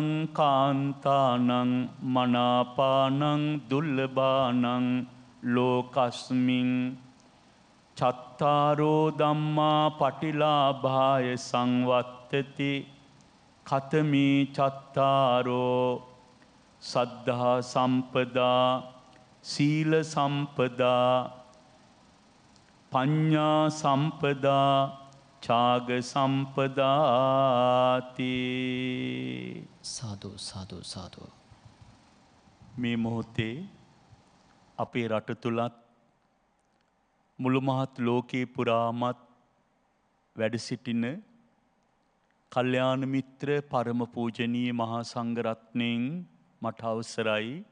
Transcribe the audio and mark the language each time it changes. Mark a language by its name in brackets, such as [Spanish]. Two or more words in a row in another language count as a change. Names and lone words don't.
[Pali] කාන්තානං මනාපානං දුල්ලභානං ලෝකස්මින් චත්තාරෝ ධම්මා පටිලාභාය සංවත්තති කතමේ චත්තාරෝ සද්ධා සම්පදා සීල සම්පදා පඤ්ඤා සම්පදා ඡාග සම්පදාති. [Sinhala] සාදු සාදු සාදු. මේ මොහොතේ අපේ රට තුලත් මුළු මහත් ලෝකේ පුරාමත් වැඩ සිටින කල්යාණ මිත්‍ර පරම පූජනීය මහා සංඝරත්නයන් මට අවසරයි